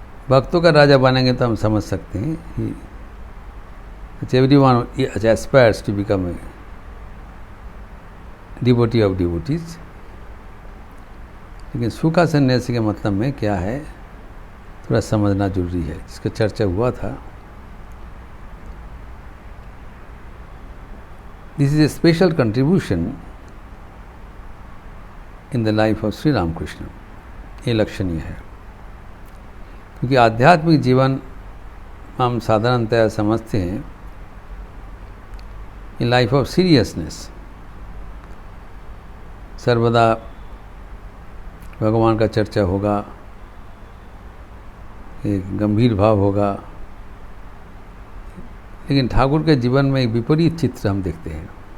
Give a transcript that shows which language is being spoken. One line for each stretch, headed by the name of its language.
Hindi: भक्तों का राजा बनेंगे तो हम समझ सकते हैं कि
English: everyone aspires to become a devotee of devotees,
Hindi: लेकिन सूखा सन्यासी के मतलब में क्या है थोड़ा समझना जरूरी है, जिसका चर्चा हुआ था।
English: This is a special contribution in the life of Sri Ramakrishna.
Hindi: ये लक्षणीय है, क्योंकि आध्यात्मिक जीवन हम साधारणतया समझते हैं
English: In life of seriousness.
Hindi: सर्वदा भगवान का चर्चा होगा, एक गंभीर भाव होगा, लेकिन ठाकुर के जीवन में एक विपरीत चित्र हम देखते हैं।